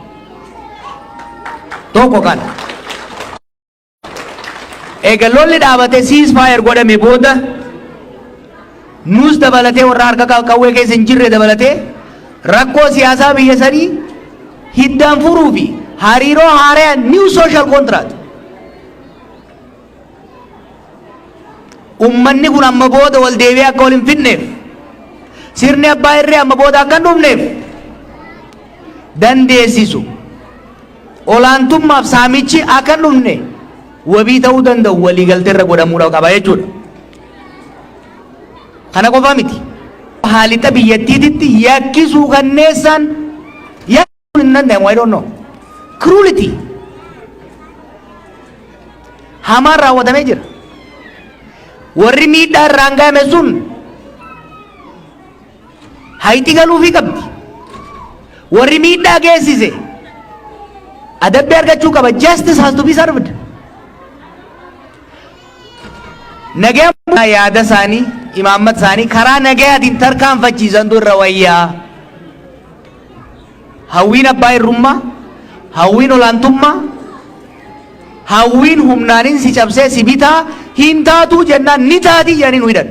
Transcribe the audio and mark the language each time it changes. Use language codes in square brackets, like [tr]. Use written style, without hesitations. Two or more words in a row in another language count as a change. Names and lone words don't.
[om] Tokko kana. Egaa lolli dhaabatee ceasefire godhame booda nus dabalatee warra harka qawwee keessa hin jirre dabalatee rakkoo siyaasaa biyya sanii hiddaan furuu fi hariiroo haaraa [en] new social contract [om] ummanni kun amma booda wal deebi'ee akka wal hin fidneef sirni abbaa irree amma booda akka hin dhumneef dandeessisu olaantummaaf saamichi akka hin dhumne wabii ta'uu danda'u waliigalteerra godhamuudha qaba jechuudha. Kana qofa miti. Haalixa biyyattiititti yakkisuu kanneessaan danda'amu. [en] I don't know. Cruelty. [om] Hamaan raawwatamee jira. Warri miidhaa irraan ga'ame sun hayti galuufii qabdi. Warri miidhaa geessise adabbii argachuu qaba. [en] Justice has to be served. [om] Nagaa yaada isaanii imaammata isaanii karaa nagayaatiin tarkaanfachiisantu irra wayyaa. Hawwiin abbaa irrummaa, hawwiin olaantummaa, hawwiin humnaanin si cabsee si bitaa hin taatuu jennaan ni taatii jedhanii nu hidhan.